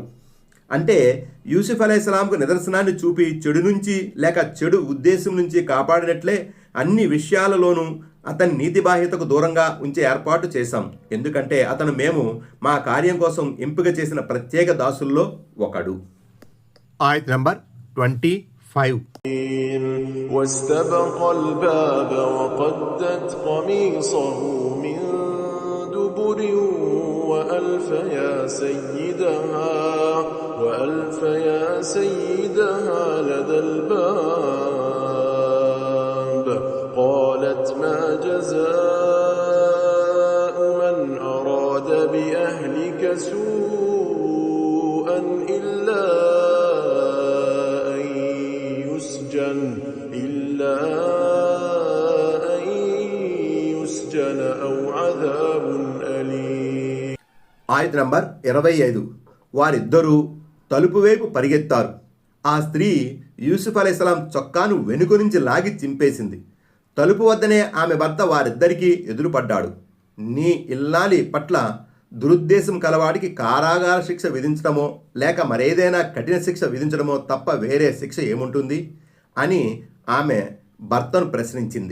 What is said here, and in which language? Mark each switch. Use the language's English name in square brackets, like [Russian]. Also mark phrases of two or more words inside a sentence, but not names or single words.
[Telugu] అంటే యూసుఫ్ అలైహిస్సలాంకు నిదర్శనాన్ని చూపి చెడు నుంచి లేక చెడు ఉద్దేశం నుంచి కాపాడినట్లే అన్ని విషయాలలోనూ అతని నీతిబాహ్యతకు దూరంగా ఉంచే ఏర్పాటు చేశాం. ఎందుకంటే అతను మేము మా కార్యం కోసం ఎంపిక చేసిన ప్రత్యేక దాసుల్లో ఒకడు. ఆయత్ నంబర్ 25. [Arabic] واستبق الباب وقدت قميصه من دبر وألف يا سيدها لدى الباب قالت ما جزاء من أراد بأهلك سوءا إلا أن يسجن أو عذاب أليم. [Telugu] ఆయత్ నంబర్ 25. వారిద్దరూ తలుపు వైపు పరిగెత్తారు. ఆ స్త్రీ యూసుఫ్ అలైహిస్సలాం చొక్కాను వెనుక నుంచి లాగి చింపేసింది. తలుపు వద్దనే ఆమె భర్త వారిద్దరికీ ఎదురుపడ్డాడు. నీ ఇల్లాలి పట్ల దురుద్దేశం కలవాడికి కారాగార శిక్ష విధించడమో లేక మరేదైనా కఠిన శిక్ష విధించడమో తప్ప వేరే శిక్ష ఏముంటుంది అని ఆమె భర్తను ప్రశ్నించింది.